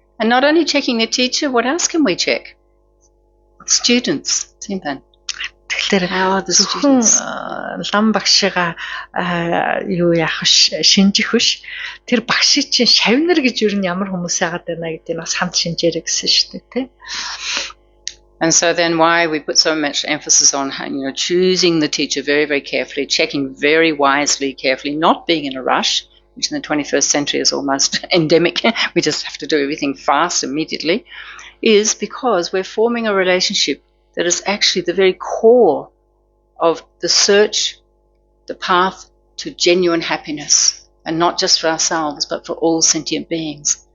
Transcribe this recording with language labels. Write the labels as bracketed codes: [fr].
[en] And not only checking the teacher, what else can we check? Students. [mn] Тэгэхээр [en] how are the students? [mn] Лам багшаагаа юу яах шинжих биш. Тэр багшийн чинь шавнар гэж юу н ямар хүмүүс яагаад байна гэдэг нь бас хамт шинжээрэй гэсэн шүү дээ, тий. [en] And so then why we put so much emphasis on choosing the teacher very, very carefully, checking very wisely, carefully, not being in a rush, which in the 21st century is almost endemic. We just have to do everything fast immediately, is because we're forming a relationship that is actually the very core of the search, the path to genuine happiness, and not just for ourselves, but for all sentient beings.